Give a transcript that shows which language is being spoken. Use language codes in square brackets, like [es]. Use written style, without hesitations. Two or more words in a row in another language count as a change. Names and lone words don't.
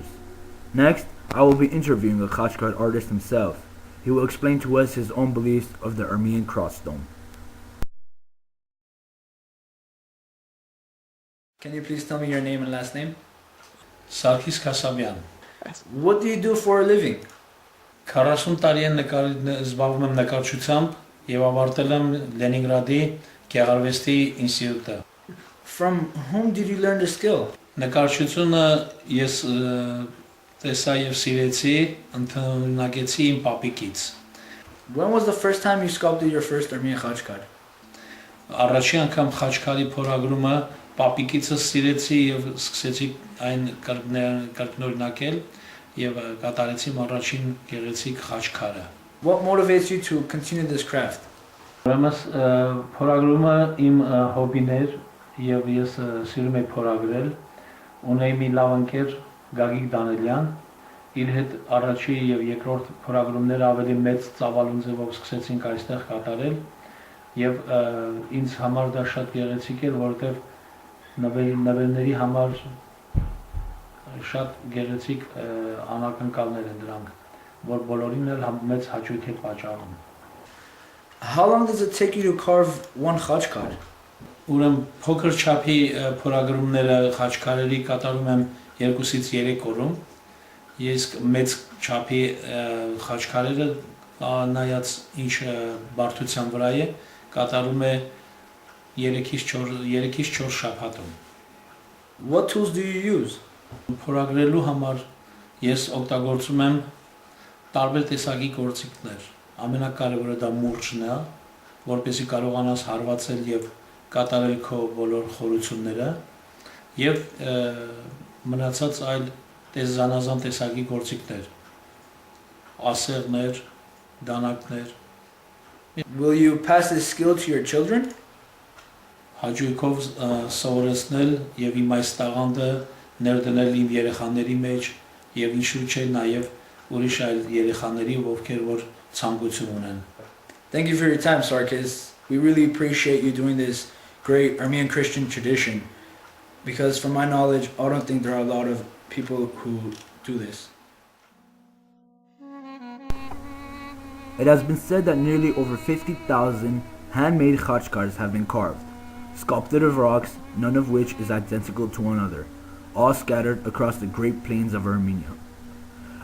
[en] Next, I will be interviewing a khachkar artist himself. He will explain to us his own beliefs of the Armenian cross stone. Can you please tell me your name and last name? Sarkis Kasabyan. What do you do for a living? [hy] 40 տարի եմ զբաղվում եմ նկարչությամբ եւ ավարտել եմ Լենինգրադի Գեղարվեստի ինստիտուտը։ [en] From whom did you learn the skill? [hy] Նկարչությունը ես տեսա եւ սիրեցի, ընդունակեցի իմ պապիկից։ [en] When was the first time you sculpted your first Armenian khachkar? [hy] Առաջին անգամ խաչքարի փորագրումը պապիկիցս սիրեցի եւ սկսեցի այն կրկնօրինակել եւ կատարեցի առաջին գեղեցիկ խաչքարը։ [en] What motivates you to continue this craft? [hy] Ուրեմն փորագրումը իմ հոբին էր եւ ես սիրում եմ փորագրել։ Ունեի մի լավ ընկեր Գագիկ Դանելյան, իր հետ առաջի եւ երկրորդ փորագրումները ավելի մեծ ծավալուն ձևով սկսեցինք այստեղ կատարել եւ ինձ համար դա շատ գեղեցիկ էր, որովհետեւ նվերների համար շատ գեղեցիկ անակնկալներ են դրանք, որ բոլորին էլ մեծ հաճույք է պատճառում։ [en] How long does it take you to carve one khachkar? [hy] Ուրեմն փոքր չափի փորագրումները խաչքարերի կատարում եմ 2-ից 3 օրում։ Ես մեծ չափի խաչքարերը նայած ինչ բարդության վրա է, կատարում է 3-ից 4 շաբաթում։ [en] What tools do you use? [hy] Փորագրելու համար ես օգտագործում եմ տարբեր տեսակի գործիքներ։ Ամենակարևորը դա մուրճն է, որպեսզի կարողանաս հարվածել եւ կատարել քո բոլոր խորությունները եւ մնացած այլ զանազան տեսակի գործիքներ, ասեղներ, դանակներ։ [en] Will you pass this skill to your children? [hy] Հաճույքով սովորեցնել եւ իմ այս տաղանդը ներդնել իմ երեխաների մեջ եւ ինչու՞ չէ նաեւ ուրիշ այլ երեխաների, ովքեր որ ցանկություն ունեն։ [en] Thank you for your time, Sarkis. We really appreciate you doing this great Armenian Christian tradition, because from my knowledge, I don't think there are a lot of people who do this. It has been said that nearly over 50,000 handmade khachkars have been carved, sculpted of rocks, none of which is identical to one another, all scattered across the great plains of Armenia.